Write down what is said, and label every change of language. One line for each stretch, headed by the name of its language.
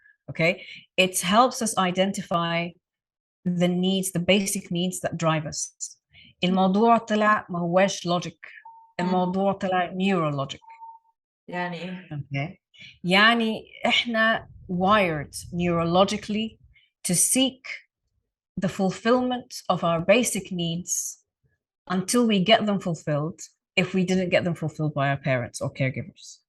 English: Okay, it helps us identify the needs, the basic needs that drive us.
Arabic: الموضوع طلع ما هواش logic, الموضوع طلع neurologic. يعني ايه؟
English: Okay,
Arabic: يعني احنا
English: wired neurologically to seek the fulfillment of our basic needs until we get them fulfilled, if we didn't get them fulfilled by our parents or caregivers.